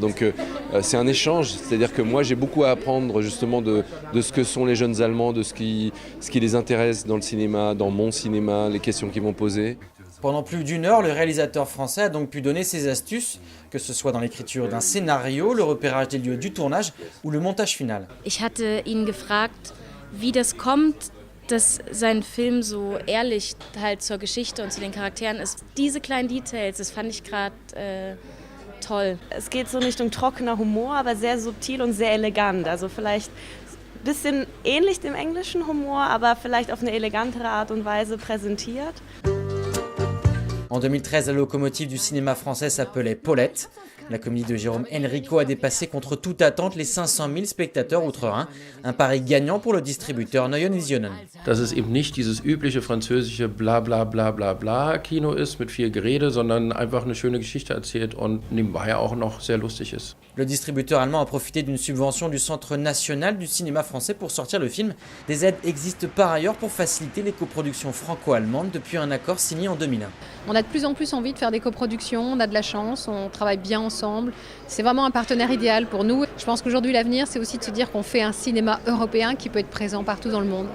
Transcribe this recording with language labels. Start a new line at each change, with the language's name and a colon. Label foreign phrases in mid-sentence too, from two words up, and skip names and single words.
French: Donc c'est un échange, c'est-à-dire que moi j'ai beaucoup à apprendre justement de ce que sont les jeunes Allemands, de ce qui les intéresse dans le cinéma, dans mon cinéma, les questions qu'ils vont poser. Pendant plus d'une heure, le réalisateur français a donc pu donner ses astuces, que ce soit dans l'écriture d'un scénario, le repérage des lieux du tournage ou le montage final.
German: Ich hatte ihn gefragt, wie das kommt, dass sein Film so ehrlich halt zur Geschichte und zu den Charakteren ist. Diese kleinen Details, das fand ich gerade toll. Es geht so in Richtung trockener Humor, aber sehr subtil und sehr elegant. Also vielleicht ein bisschen ähnlich dem englischen Humor, aber vielleicht auf eine elegantere Art und Weise präsentiert.
French: En 2013, la locomotive du cinéma français s'appelait Paulette. La comédie de Jérôme Enrico a dépassé contre toute attente les 500 000 spectateurs outre-Rhin. Un pari gagnant pour le distributeur Neue Visionen.
German: Dass es eben nicht dieses übliche französische bla bla bla bla bla Kino ist mit viel Gerede, sondern einfach eine schöne Geschichte erzählt und nebenbei auch noch sehr lustig ist.
French: Le distributeur allemand a profité d'une subvention du Centre national du cinéma français pour sortir le film. Des aides existent par ailleurs pour faciliter les coproductions franco-allemandes depuis un accord signé en 2001. On a de plus en plus envie de faire des coproductions, on a de la chance, on travaille bien ensemble. C'est vraiment un partenaire idéal pour nous. Je pense qu'aujourd'hui l'avenir, c'est aussi de se dire qu'on fait un cinéma européen qui peut être présent partout dans le monde.